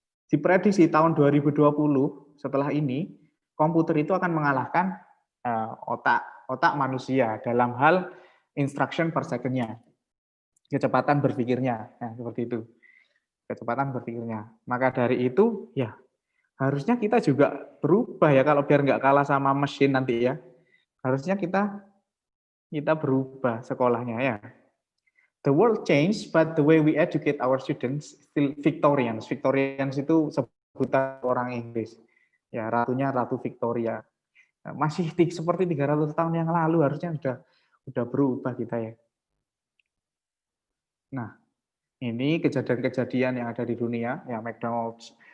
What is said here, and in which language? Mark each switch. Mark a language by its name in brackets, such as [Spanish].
[Indonesian] Diprediksi tahun 2020 setelah ini komputer itu akan mengalahkan otak manusia dalam hal instruction per second-nya. Kecepatan berpikirnya. Nah, seperti itu. Kecepatan berpikirnya. Maka dari itu ya harusnya kita juga berubah ya kalau biar nggak kalah sama mesin nanti ya. Harusnya kita berubah sekolahnya ya. [English] The world changed, but the way we educate our students still Victorians. [Indonesian] Victorians itu sebutan orang Inggris. Ya, ratunya Ratu Victoria. Masih seperti 300 tahun yang lalu harusnya udah berubah kita ya. Nah, ini kejadian-kejadian yang ada di dunia, ya McDonald's.